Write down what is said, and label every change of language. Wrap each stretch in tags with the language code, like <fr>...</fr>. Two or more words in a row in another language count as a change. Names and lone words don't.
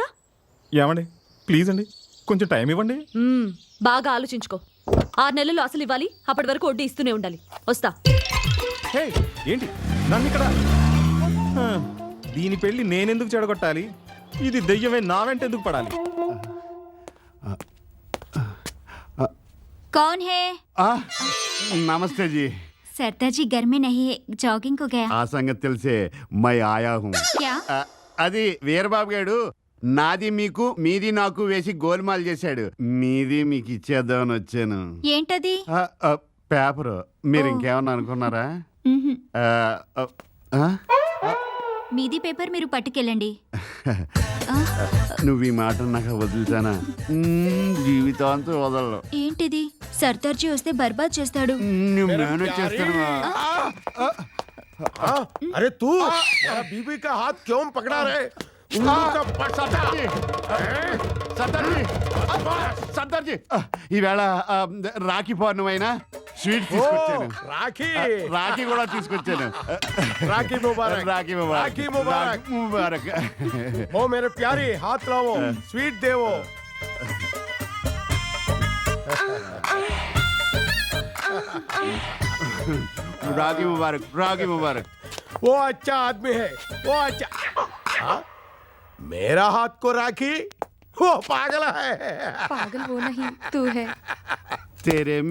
<te>ఏమండి ప్లీజ్ అండి, కొంచెం టైం ఇవ్వండి. బాగా ఆలోచించుకో. 6 నెలలు అసలు ఇవ్వాలి, అప్పటి వరకు వడ్డీ ఇస్తూనే ఉండాలి. వస్తా. ఏంటి నన్ను ఇక్కడ? దీని పెళ్లి నేనెందుకు చెడగొట్టాలి? ఇది దెయ్యమే నా వెంట ఎందుకు పడాలి?</te> <hi>कौन है?</hi> <te>నమస్తే జీ.</te> <hi>सरदार जी घर में नहीं है, जॉगिंग को गया.</hi> <te>ఆ సంగతి తెలిసే</te> <hi>मैं आया हूँ. क्या?</hi> <te>అది వీరబాబు గారు నాది మీకు మీది నాకు వేసి గోల్మాల్ చేశాడు. మీది మీకు ఇచ్చేద్దామని వచ్చాను. ఏంటది? పేపరు. మీరు ఇంకేమన్నా అనుకున్నారా? మీది పేపర్ మీరు పట్టుకెళ్ళండి. నువ్వు ఈ మాట నాకు వదులుతానా? జీవితాంతం వదలరు. ఏంటిది? సర్దార్ జీ వస్తే బర్బాద్ చేస్తాడు. నువ్వు మేనేజ్ చేస్తాను.</te> <hi>अरे तू बीबी का हाथ क्यों पकड़ा रे?</hi> <te>సర్దార్జీ, ఈవేళ రాఖీ పౌర్ణమైనా స్వీట్ తీసుకొచ్చాను. రాఖీ కూడా తీసుకొచ్చాను.</te> <hi>राखी मुबारक. राखी मुबारक. राखी मुबारक. ముబారక్. ओ मेरे प्यारी हाथ लाओ, स्वीट देवो. राखी मुबारक। राखी मुबारक. वो अच्छा आदमी है, वो अच्छा. मेरा हाथ को राखी, वो पागल है. पागल वो नहीं, तू है. तेरे</hi>